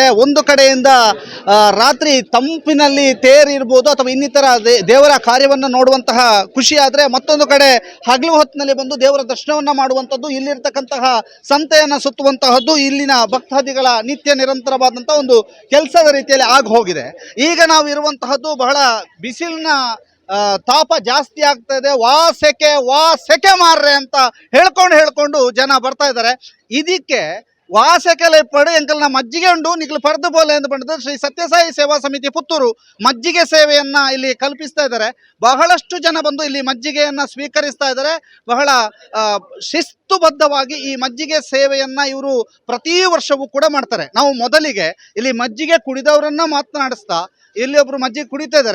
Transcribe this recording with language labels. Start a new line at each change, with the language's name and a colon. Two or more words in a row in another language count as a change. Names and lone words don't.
Kannada: ಒಂದು ಕಡೆಯಿಂದ ರಾತ್ರಿ ತಂಪಿನಲ್ಲಿ ತೇರಿರ್ಬೋದು ಅಥವಾ ಇನ್ನಿತರ ದೇವರ ಕಾರ್ಯವನ್ನು ನೋಡುವಂತಹ ಖುಷಿ ಆದರೆ, ಮತ್ತೊಂದು ಕಡೆ ಹಗಲು ಹೊತ್ತಿನಲ್ಲಿ ಬಂದು ದೇವರ ದರ್ಶನವನ್ನು ಮಾಡುವಂಥದ್ದು, ಇಲ್ಲಿರ್ತಕ್ಕಂತಹ ಸಂತೆಯನ್ನು ಸುತ್ತುವಂತಹದ್ದು ಇಲ್ಲಿನ ಭಕ್ತಾದಿಗಳ ನಿತ್ಯ ನಿರಂತರವಾದಂಥ ಒಂದು ಕೆಲಸದ ರೀತಿಯಲ್ಲಿ ಆಗಿ ಹೋಗಿದೆ. ಈಗ ನಾವು ಇರುವಂತಹದ್ದು ಬಹಳ ಬಿಸಿಲಿನ ತಾಪ ಜಾಸ್ತಿ ಆಗ್ತಾ ಇದೆ.
Tulu: ವಾ ಸೆಕೆ ಮಾರ್ರೆ
Kannada: ಅಂತ ಹೇಳ್ಕೊಂಡು ಜನ ಬರ್ತಾ ಇದ್ದಾರೆ.
Tulu: ಇದಕ್ಕೆ ವಾಸೆಕೆಲೆ ಪಡು ಎಂಕಲ್ನ ಮಜ್ಜಿಗೆ ಉಂಡು ನಿಖಲು ಪಡೆದು ಬೋಲೆ
Kannada: ಎಂದು ಬಂದಿದ್ದು ಶ್ರೀ ಸತ್ಯಸಾಯಿ ಸೇವಾ ಸಮಿತಿ ಪುತ್ತೂರು ಮಜ್ಜಿಗೆ ಸೇವೆಯನ್ನ ಇಲ್ಲಿ ಕಲ್ಪಿಸ್ತಾ ಇದ್ದಾರೆ. ಬಹಳಷ್ಟು ಜನ ಬಂದು ಇಲ್ಲಿ ಮಜ್ಜಿಗೆಯನ್ನ ಸ್ವೀಕರಿಸ್ತಾ ಇದ್ದಾರೆ. ಬಹಳ ಶಿಸ್ತುಬದ್ಧವಾಗಿ ಈ ಮಜ್ಜಿಗೆ ಸೇವೆಯನ್ನ ಇವರು ಪ್ರತಿ ವರ್ಷವೂ ಕೂಡ ಮಾಡ್ತಾರೆ. ನಾವು ಮೊದಲಿಗೆ ಇಲ್ಲಿ ಮಜ್ಜಿಗೆ ಕುಡಿದವರನ್ನ ಮಾತನಾಡಿಸ್ತಾ ಇಲ್ಲಿ ಒಬ್ರು ಮಜ್ಜಿಗೆ ಕುಡಿತಾ ಇದ್ದಾರೆ.